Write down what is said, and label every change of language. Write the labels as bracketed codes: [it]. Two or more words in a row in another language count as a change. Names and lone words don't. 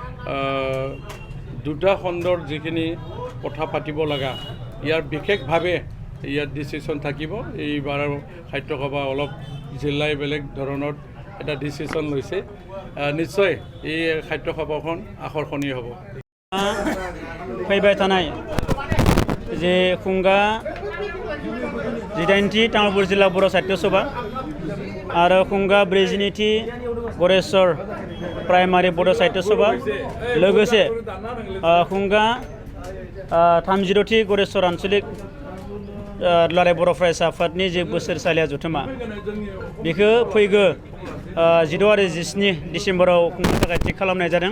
[as] দুটা খণ্ডৰ যিখিনি কথা পাতিব লগা, ইয়াৰ বিশেষভাৱে ইয়াত ডিচিশ্যন থাকিব। এইবাৰৰ সাহিত্য সভা অলপ জিলাই বেলেগ ধৰণৰ এটা ডিচিশ্যন লৈছে। নিশ্চয় এই সাহিত্য সভাখন আকৰ্ষণীয় হ'ব। [brx] फैबाय थानाय जे खुंगा 18थि तामुलपुर जिल्ला बर' साहित्य सभा आरो खुंगा 42थि गरेसर प्राइमारि बर' साहित्य सभा, लोगोसे खुंगा 36थि गरेसर आঞ্চलिक दुलाराय बर' फरायसा आफादनि जे बोसोरसालिया जथुमा, बेखौ फैगौ 16 आरो 17 डिसेम्बराव खुंनो थाखाय थि खालामनाय जादों।